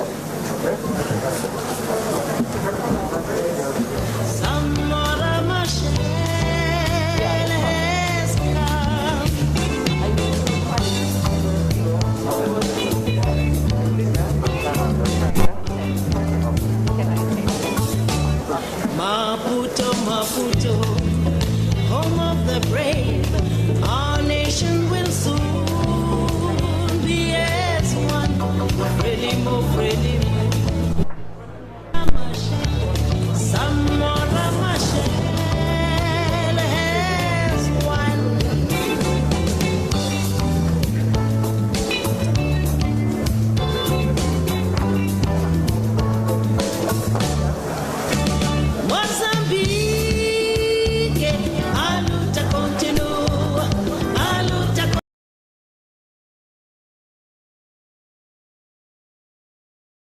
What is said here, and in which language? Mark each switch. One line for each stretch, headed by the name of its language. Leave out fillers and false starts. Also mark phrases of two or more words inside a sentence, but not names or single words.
English: Samora Machel has Maputo, Maputo, home of the brave, our nation will soon be as one. Frelimo, Frelimo. Samora Machel has won.
Portuguese: Mozambique, a luta continua, a luta